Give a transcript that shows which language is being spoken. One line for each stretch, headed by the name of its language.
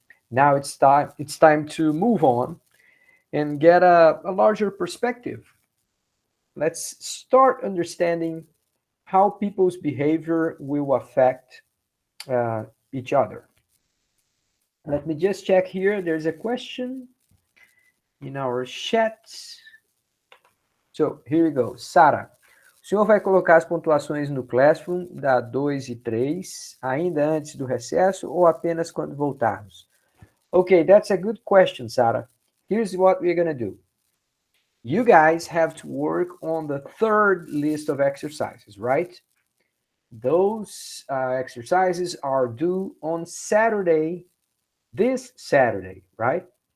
English: Now it's time to move on and get a larger perspective. Let's start understanding how people's behavior will affect each other. Let me just check here. There's a question in our chat. So, here we go.
Portuguese: Sara, o senhor vai colocar as pontuações no Classroom da 2 e 3 ainda antes do recesso ou apenas quando voltarmos?
English: Okay, that's a good question, Sara. Here's what we're going to do. You guys have to work on the third list of exercises, right? Those exercises are due on Saturday, this Saturday, right?